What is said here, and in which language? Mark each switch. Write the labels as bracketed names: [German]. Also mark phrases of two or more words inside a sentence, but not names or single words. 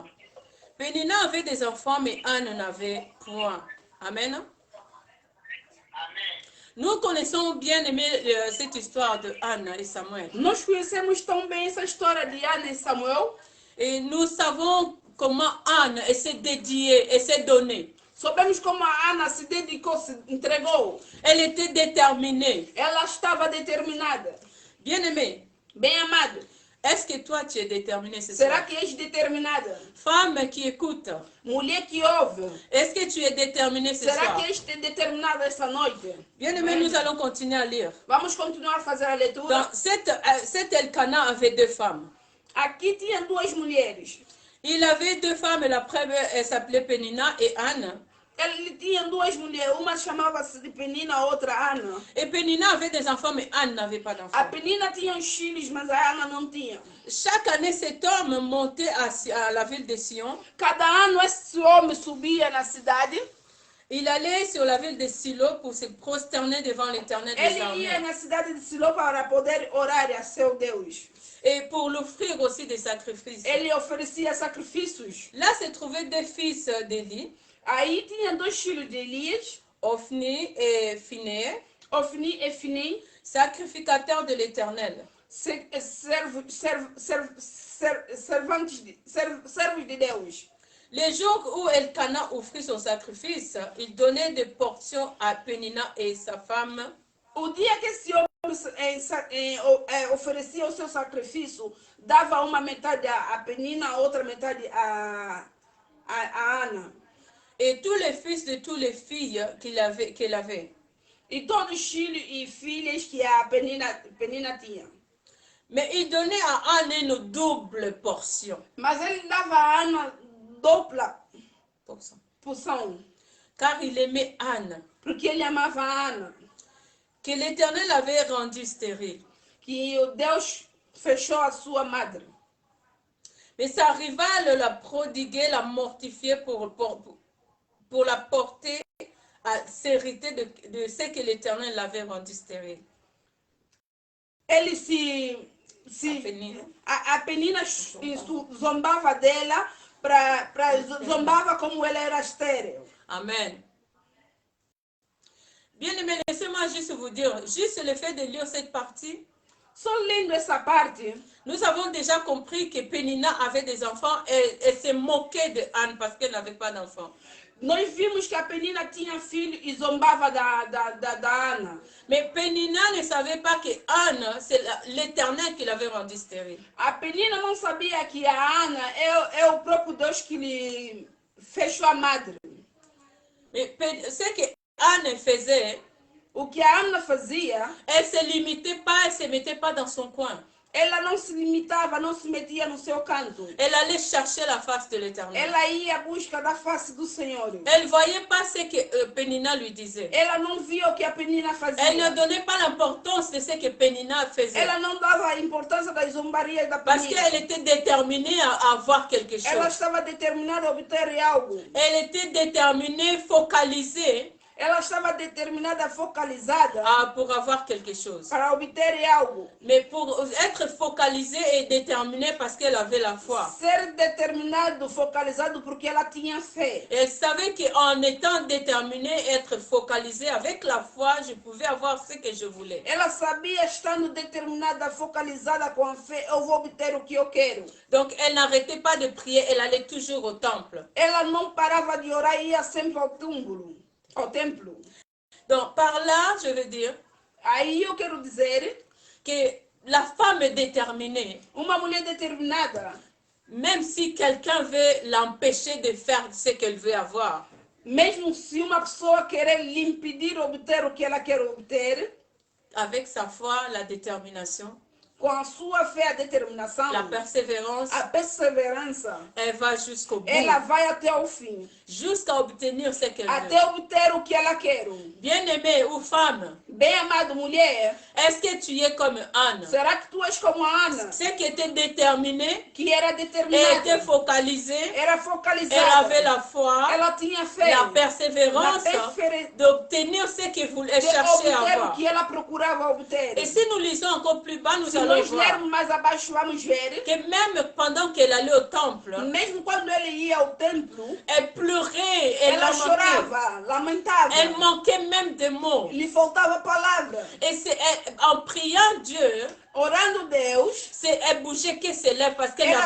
[French] Pénina avait des enfants, mais Anne n'avait point. Amen. Nous connaissons bien aimé cette histoire de Anne et Samuel. [Portuguese] Nós conhecemos tão bem essa história de Ana e Samuel. [French] Et nous savons comment Anne s'est dédiée et s'est donnée. [Portuguese] Sabemos como a Ana se dedicou, se entregou. [French] Elle était déterminée. [Portuguese] Ela estava determinada. [French] Bien aimée. [Portuguese] Bem amado. [French] Est-ce que toi tu es déterminée ce [Portuguese] Será [French] soir? [Portuguese] que és determinada? [French] Femme qui écoute. [Portuguese] Mulher que ouve. [French] Est-ce que tu es déterminée ce [Portuguese] Será [French] soir? [Portuguese] que és determinada essa noite? [French] Bien aimé, nous allons continuer à lire. [Portuguese] Vamos continuar a fazer a leitura. [French] Donc, cet Elkana avait deux femmes. [Portuguese] Aqui tinha duas mulheres. [French] Il avait deux femmes, la première elle s'appelait Pénina et Anne. [Portuguese] Ele tinha duas mulheres, uma chamava-se de Penina, a outra Ana. [French] Et Pénina avait des enfants, mais Anne n'avait pas [Portuguese] A [French] d'enfants. [Portuguese] Penina tinha os filhos, mas a Ana não tinha. [French] Chaque année, cet homme montait à la ville de Sion. [Portuguese] Cada ano esse homem subia na cidade. [French] Il allait sur la ville de Silo pour se prosterner devant l'Éternel des [Portuguese] Ele [French] armées. [Portuguese] ia na cidade de Silo para poder orar a seu Deus. [French] Et pour l'offrir aussi des sacrifices. [Portuguese] Ele oferecia sacrifícios. [French] Là se trouvaient deux fils d'Élie, [Portuguese] Aí tinha dois filhos de Elias, [French] Ophni et Phinéas, [Portuguese] Ofni e Fini, [French] sacrificateurs de l'Éternel. [Portuguese] Servos de Deus. [French] Les jours où Elkana offrit son sacrifice, il donnait des portions à Pénina et sa femme. [Portuguese] O dia que esse homem oferecia o seu sacrifício, dava uma metade a Penina, a outra metade a Ana. [French] Et tous les fils de toutes les filles qu'elle avait. [Portuguese] E todos os filhos e filhas que a Penina tinha. [French] Mais il donnait à Anne une double portion. [Portuguese] Mas ele dava a Ana dupla porção. [French] Car il aimait Anne, [Portuguese] Porque ele amava a Ana. [French] que l'Éternel avait rendue stérile. [Portuguese] Que o Deus fechou a sua madre. [French] Mais sa rivale la prodiguait, la mortifiait pour la porter à s'hériter de ce que l'Éternel l'avait rendu stérile. [Portuguese] Ele a Penina zombava dela, zombava como ela era estéril. Amen. [French] Bien aimé, laissez-moi juste vous dire, juste le fait de lire cette partie, [Portuguese] Só lendo essa parte, [French] nous avons déjà compris que Pénina avait des enfants et elle se moquait de Anne parce qu'elle n'avait pas d'enfants. [Portuguese] nós vimos que a Penina tinha filho e zombava da Ana. [French] Mais Pénina ne savait pas que Anne, c'est l'Éternel qui l'avait rendue stérile. [Portuguese] A Penina não sabia que a Ana é o próprio Deus que lhe fechou a madre. [French] Mais ce que Anne faisait, [Portuguese] O que a Ana fazia, [French] elle ne se limitait pas, elle ne se mettait pas dans son coin. [Portuguese] ela não se limitava, não se metia no seu canto. [French] Elle allait chercher la face de l'Éternel. [Portuguese] Ela ia à busca da face do Senhor. [French] Elle ne voyait pas ce que Pénina lui disait. [Portuguese] Ela não via o que a Penina fazia. [French] Elle ne donnait pas l'importance de ce que Pénina faisait. [Portuguese] Ela não dava a importância das zombarias da [French] Parce [Portuguese] Penina. [French] qu'elle était déterminée à avoir quelque [Portuguese] Ela [French] chose. [Portuguese] estava determinada a obter algo. [French] Elle était déterminée, focalisée [Portuguese] Ela estava determinada, focalizada [French] pour avoir quelque chose. [Portuguese] para obter algo. [French] Mais pour être focalisée et déterminée parce qu'elle avait la foi. [Portuguese] Ser determinado, focalizado porque ela tinha fé. [French] Elle savait qu'en étant déterminée, être focalisée avec la foi, je pouvais avoir ce que je voulais. [Portuguese] Ela sabia, estando determinada, focalizada com a fé, eu vou obter o que eu quero. [French] Donc elle n'arrêtait pas de prier, elle allait toujours au temple. [Portuguese] Ela não parava de orar e ia sempre ao túmulo, ao templo. [French] Donc par là, je veux dire [Portuguese] Aí eu quero dizer, [French] que la femme est déterminée, [Portuguese] uma mulher determinada, [French] même si quelqu'un veut l'empêcher de faire ce qu'elle veut avoir, [Portuguese] mesmo se uma pessoa querer lhe impedir obter o que ela quer obter, [French] avec sa foi, la détermination, [Portuguese] com a sua fé, a determinação, [French] la persévérance, [Portuguese] a perseverança, [French] elle va jusqu'au bout, [Portuguese] ela vai até o fim, [French] jusqu'à obtenir ce qu'elle [Portuguese] até [French] veut. [Portuguese] obter o que ela quer. [French] Bien-aimée ou femme, [Portuguese] Bem amado, mulher, [French] est-ce que tu es comme Anne, [Portuguese] será que tu és como a Ana, [French] celle qui était déterminée [Portuguese] que era [French] et était [Portuguese] determinada, [French] focalisée, [Portuguese] era [French] elle [Portuguese] focalizada, [French] avait la foi, [Portuguese] ela tinha fé, [French] la persévérance d'obtenir ce qu'elle voulait de chercher à [Portuguese] obter o [French] avoir. [Portuguese] que ela procurava obter. [French] Et si nous lisons encore plus bas, nous [Portuguese] Se [French] allons [Portuguese] nós [French] voir [Portuguese] lermos mais abaixo, vamos ver, [French] que même pendant qu'elle allait au temple, [Portuguese] mesmo quando ele ia ao templo, [French] elle pleurait, elle [Portuguese] ela [French] lamentait. [Portuguese] chorava, lamentava, [French] Elle manquait même de mots. [Portuguese] lhe faltava palavra. [French] Et en priant Dieu, [Portuguese] Orando Deus, [French] elle bougeait que ses lèvres parce qu'elle